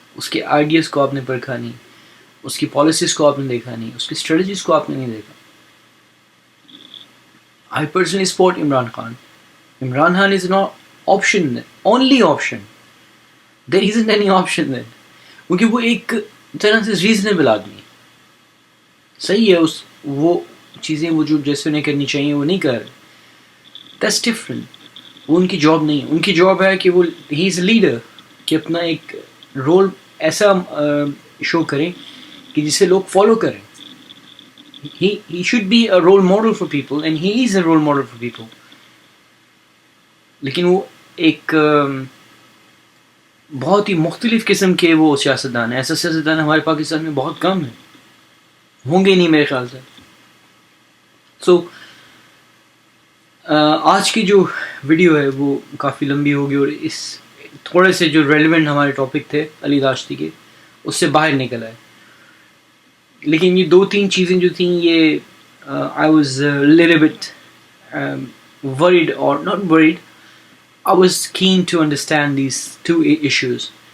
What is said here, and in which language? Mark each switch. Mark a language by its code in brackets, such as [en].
[ur] اس کے آئیڈیاز کو آپ نے پرکھا نہیں، اس کی پالیسیز کو آپ نے دیکھا نہیں، اس کی اسٹریٹجیز کو آپ نے نہیں دیکھا. [en] I personally support Imran Khan. Imran Khan is not option, only option. There isn't any option then. [ur] کیونکہ وہ ایک طرح سے ریزنیبل آدمی ہے. صحیح ہے، وہ چیزیں وہ جو جیسے انہیں کرنی چاہیے وہ نہیں کر رہے. [en] That's different. [ur] وہ ان کی جاب نہیں ہے. ان کی جاب ہے کہ وہ [en] he is a leader، [ur] کہ اپنا ایک رول ایسا شو کریں کہ جسے لوگ فالو کریں. [en] He should be a role model for people and he is a role model for people. [ur] لیکن وہ ایک بہت ہی مختلف قسم کے وہ سیاستدان ہیں. ایسا سیاستدان ہمارے پاکستان میں بہت کم ہیں، ہوں گے نہیں میرے خیال سے. سو آج کی جو ویڈیو ہے وہ کافی لمبی ہوگی اور اس تھوڑے سے جو ریلیونٹ ہمارے ٹاپک تھے علی داشتی کے اس سے باہر نکل آئے. لیکن یہ 2-3 چیزیں جو تھیں یہ [en] I was a little bit worried or not worried. I was keen to understand these 2 issues.